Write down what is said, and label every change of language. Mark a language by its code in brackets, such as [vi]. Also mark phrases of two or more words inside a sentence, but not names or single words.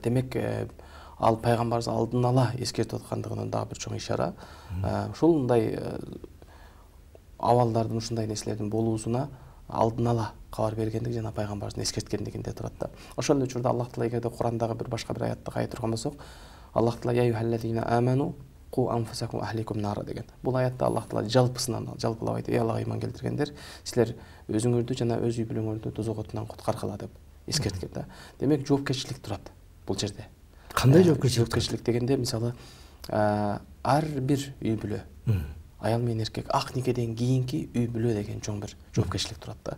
[ky] Демек, ал пайгамбарыбыз алдын ала эскертип аткандыгынын дагы бир чоң ишара. Ушул мындай абалдардын, ушундай нерселердин болуусуна алдын ала кабар бергендик жана пайгамбарыбыздын эскерткендигинде турат да. Ошол эле учурда Аллах Таала эгерде Курандагы бир башка бир аятты кайра турган болсок, Аллах Таала [ar] يا أيها الذين آمنوا قوا أنفسكم وأهليكم نارا [ky] деген. Бул аятта Аллах Таала жалпысынан жалпылап айтты: "Ey Аллага ыйман келтиргендер, силер өзүңөрдү жана өз үй бүлөңөрдү тозок отунан куткаргыла" деп эскерткен да. Демек, жоопкерчилик турат бул жерде. Кандай жоопкерчилик? Жоопкерчилик дегенде мисалы ар бир үй бүлө, аял менен эркек ак никеден кийинки үй бүлө деген чоң бир жоопкерчилик турат да.